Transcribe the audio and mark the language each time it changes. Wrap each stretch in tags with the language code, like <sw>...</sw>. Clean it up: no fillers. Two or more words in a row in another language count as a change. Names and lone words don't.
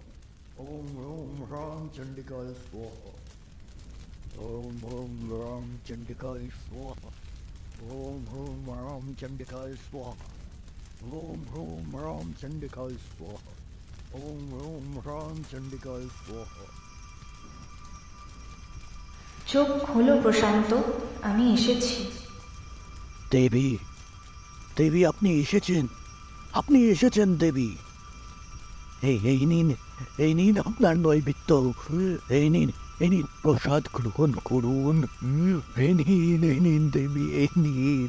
<sa>ॐ हुं रं चण्डिकाय स्वाहा. ॐ हुं रं चण्डिकाय स्वाहा. ॐ हुं रं चण्डिकाय स्वाहा. ॐ हुं रं चण्डिकाय स्वाहा. ॐ हुं रं चण्डिकाय स्वाहा.</sa> <bn>চোখ খোলো প্রশান্ত, আমি এসেছি। দেবী, দেবী আপনি এসেছেন, আপনি এসেছেন দেবী। এই নিন, এই নিন আপনার নৈবেদ্য, এই নিন, এই নিন প্রসাদ গ্রহণ করুন, এই নিন দেবী, এই নিন।</bn>